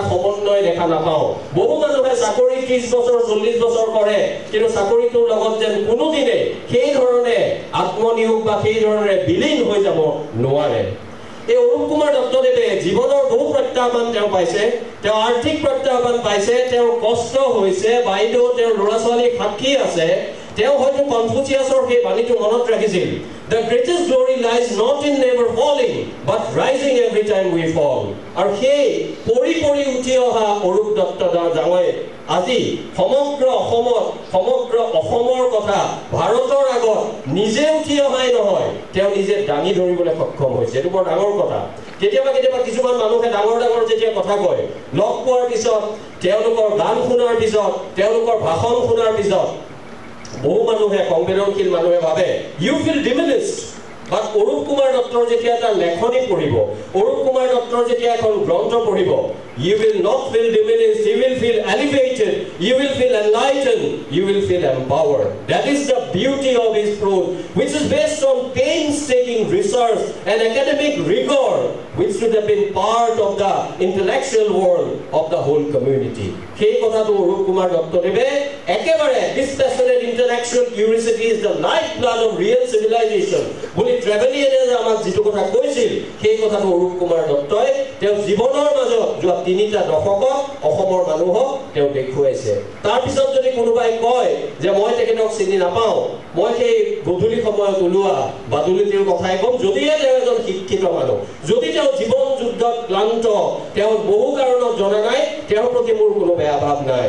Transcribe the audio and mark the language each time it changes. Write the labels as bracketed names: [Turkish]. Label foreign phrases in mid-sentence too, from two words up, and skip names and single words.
[Assamese] সমন্বয় দেখা নাপাওঁ বহু মানুহে চাকৰি 30 বছৰ 40 বছৰ কৰে কিন্তু চাকৰিটোৰ লগত যেন কোনোদিনে সেই ধৰণে আত্মনিয়োগ বা সেই ধৰণে বিলীন হৈ যাব নোৱাৰে এই অৰূপ কুমাৰ দত্তদেৱে জীৱনৰ বহু প্ৰত্যাহ্বান তেওঁ পাইছে তেওঁ আৰ্থিক প্ৰত্যাহ্বান পাইছে তেওঁৰ কষ্ট হৈছে বাইদেউ তেওঁৰ ল'ৰা ছোৱালী সাক্ষী আছে তেওঁ হয়তো কনফুচিয়াছৰ সেই বাণীটো মনত ৰাখিছিল [English] The greatest glory lies not in never falling but rising every time we fall [Assamese] আৰু সেই পৰি উঠি অহা অৰূপ দত্ত ডাঙৰীয়াই আজি সমগ্ৰ অসমৰ কথা ভাৰতৰ আগত নিজে উঠি অহাই নহয় তেওঁ নিজে দাঙি ধৰিবলৈ সক্ষম হৈছে এইটো বৰ ডাঙৰ কথা কেতিয়াবা কিছুমান মানুহে ডাঙৰ যেতিয়া কথা কয় লগ পোৱাৰ পিছত তেওঁলোকৰ গান শুনাৰ পিছত তেওঁলোকৰ ভাষণ শুনাৰ পিছত বহু মানুহে সংবেদনশীল মানুহে ভাবে [English] you feel diminished but [Assamese] অৰূপ কুমাৰ দত্তৰ যেতিয়া এটা লেখনি পঢ়িব অৰূপ কুমাৰ দত্তৰ যেতিয়া এখন গ্ৰন্থ পঢ়িব [English] you will not feel diminished, you will feel elevated, you will feel enlightened, you will feel empowered. That is the beauty of his prose, which is based on painstaking research and academic rigor, which should have been part of the intellectual world of the whole community. [Assamese] সেই কথাটো অৰূপ কুমাৰ দত্তদেৱে একেবাৰে [English] dispassionate intellectual curiosity is the lifeblood of real civilization [Assamese] বুলি ট্ৰেভেলিয়ানে আমাক যিটো কথা কৈছিল সেই কথাটো অৰূপ কুমাৰ দত্তই তেওঁ জীৱনৰ মাজত যোৱা 3টা দশকত অসমৰ মানুহক তেওঁ দেখুৱাইছে তাৰ পিছত যদি কোনোবাই কয় যে মই তেখেতক চিনি নাপাওঁ মই সেই গধূলি সময়ত ওলোৱা বাদুলিৰ কথাই কম যদিহে তেওঁ এজন শিক্ষিত মানুহ যদি তেওঁ জীৱন যুদ্ধত ক্লান্ত তেওঁ বহু কাৰণত জনা নাই তেওঁৰ প্ৰতি মোৰ কোনো বেয়া ভাৱ নাই